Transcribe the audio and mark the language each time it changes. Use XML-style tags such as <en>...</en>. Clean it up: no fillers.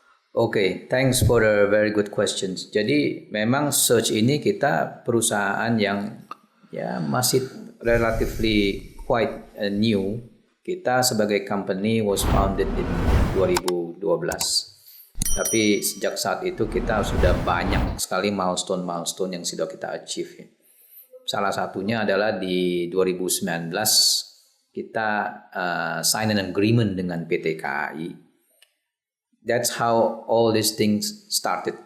<en>Okay, thanks for the very good questions.</en> <id>Jadi memang Search ini kita perusahaan yang ya masih</id> <en>relatively quite new.</en> <id>Kita sebagai</id> <en>company was founded in 2012.</en> <id>Tapi sejak saat itu kita sudah banyak sekali milestone yang sudah kita achieve. Salah satunya adalah di 2019 kita</id> <en>sign an agreement</en> <id>dengan PT KAI.</id> <en>That's how all these things started.</en>